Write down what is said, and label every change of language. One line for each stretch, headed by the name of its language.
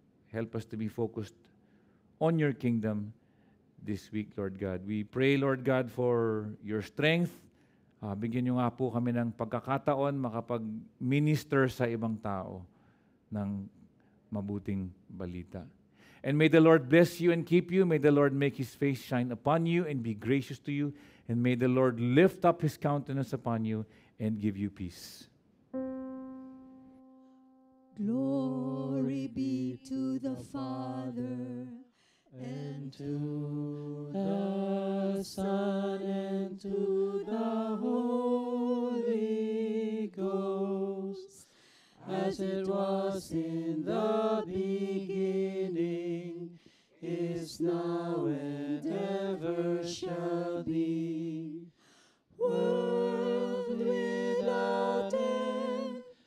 English: Help us to be focused on your kingdom this week, Lord God. We pray, Lord God, for your strength.
Filipino: Bigyan niyo nga po kami ng pagkakataon makapag-minister sa ibang tao ng mabuting balita.
English: And may the Lord bless you and keep you. May the Lord make His face shine upon you and be gracious to you. And may the Lord lift up His countenance upon you and give you peace. Glory be to the Father, and to the Son, and to the Holy Ghost, as it was in the beginning, is now, and ever shall be, world without end.